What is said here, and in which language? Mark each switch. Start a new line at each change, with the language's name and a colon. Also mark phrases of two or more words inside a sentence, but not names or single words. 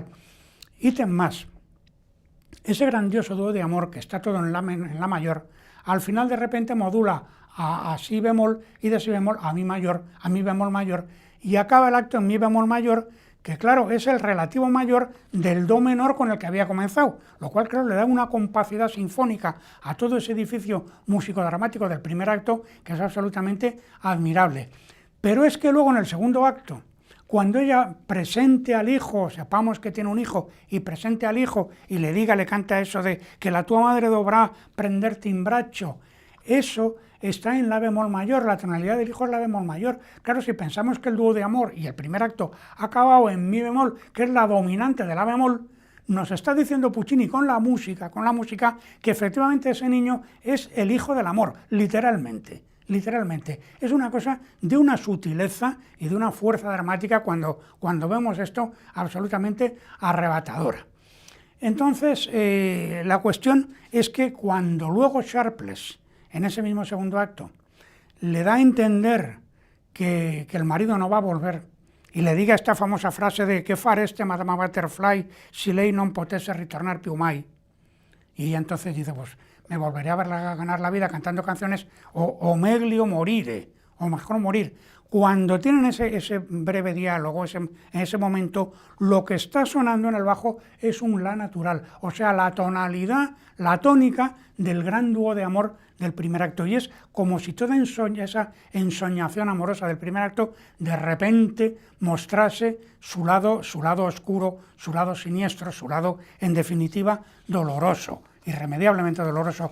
Spanish: Ítem más, ese grandioso dúo de amor que está todo en la mayor, al final de repente modula a si bemol y de si bemol a mi mayor, a mi bemol mayor, y acaba el acto en mi bemol mayor, que claro, es el relativo mayor del do menor con el que había comenzado, lo cual claro le da una compacidad sinfónica a todo ese edificio músico-dramático del primer acto que es absolutamente admirable. Pero es que luego en el segundo acto, cuando ella presente al hijo, sepamos que tiene un hijo, y presente al hijo y le canta eso de que
Italian: la tua madre dovrà prenderti in braccio,
Spanish: eso está en la bemol mayor, la tonalidad del hijo es la bemol mayor. Claro, si pensamos que el dúo de amor y el primer acto ha acabado en mi bemol, que es la dominante de la bemol, nos está diciendo Puccini con la música, que efectivamente ese niño es el hijo del amor, literalmente. Es una cosa de una sutileza y de una fuerza dramática cuando vemos esto absolutamente arrebatadora. Entonces, la cuestión es que cuando luego Sharpless, en ese mismo segundo acto, le da a entender que el marido no va a volver y le diga esta famosa frase de
Italian: «Che fareste, Madama Butterfly, si lei non potesse ritornar più mai?»
Spanish: Y entonces dice, pues me volveré a verla ganar la vida cantando canciones
Italian: o meglio morire,
Spanish: o mejor morir. Cuando tienen ese breve diálogo, en ese momento, lo que está sonando en el bajo es un la natural, o sea, la tonalidad, la tónica del gran dúo de amor del primer acto. Y es como si toda esa ensoñación amorosa del primer acto de repente mostrase su lado oscuro, su lado siniestro, su lado, en definitiva, doloroso, irremediablemente doloroso.